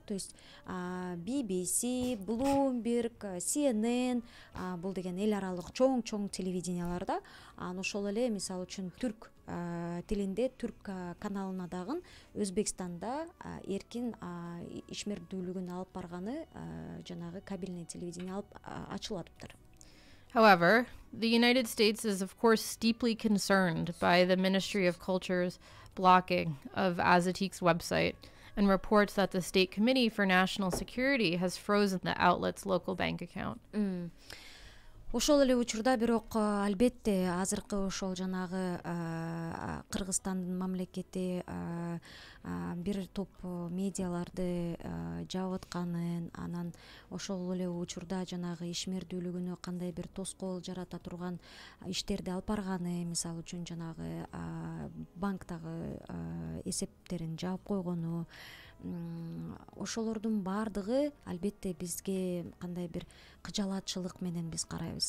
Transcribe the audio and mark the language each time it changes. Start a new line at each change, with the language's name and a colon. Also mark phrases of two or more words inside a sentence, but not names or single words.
Russian: То есть
Kyrgyz: BBC, Bloomberg, CNN, бул деген эл аралык чоң телевиденияларда, ошол эле мисалы үчүн түрк тилинде түрк каналына дагы Өзбекстанда эркин ишмердүүлүгүн алып барганы жанагы
Russian: кабельный телевидение
Kyrgyz: алып ачылып атыптыр.
English: However, the United States is, of course, deeply concerned by the Ministry of Culture's blocking of Azatik's website and reports that the State Committee for National Security has frozen the outlet's local bank account.
Kyrgyz: Ошол эле учурда бирок албетте азыркы ошол жанагы Кыргызстандын мамлекети бир топ медиаларды жаап атканын, анан ошол эле учурда жанагы ишмердүүлүгүнө кандай бир тоскоол жарата турган иштерди алып барганы, мисалы үчүн жанагы банктагы эсептерин жаап койгону, ошолордун баардыгы албетте бизге кандай бир кыжалатчылык менен биз карайбыз.